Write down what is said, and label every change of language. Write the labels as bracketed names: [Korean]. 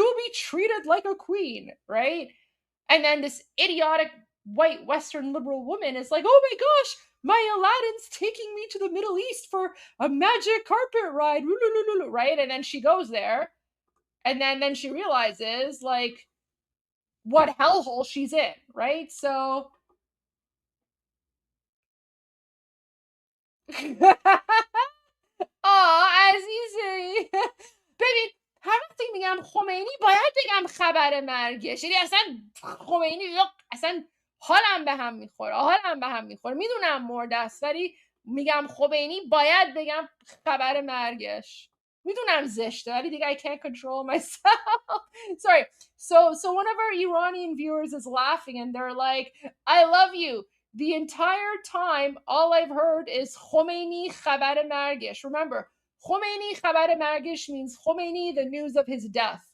[English] You will be treated like a queen, right? And then this idiotic white Western liberal woman is like, oh my gosh, my Aladdin's taking me to the Middle East for a magic carpet ride, right? And then she goes there, and then she realizes like what hellhole she's in, right? [Persian] So عزیزی ببین هر وقتی میگم خمینی باید بگم خبر مرگش، یعنی اصلا خمینی اصلا حالم به هم میخوره میدونم مرده است، ولی میگم خمینی باید بگم خبر مرگش. میدونم زشته ولی دیگه [English] I can't control myself. Sorry. So one of our Iranian viewers is laughing and they're like, I love you. The entire time, all I've heard is Khomeini khabar margish. Remember, Khomeini khabar margish means Khomeini, the news of his death.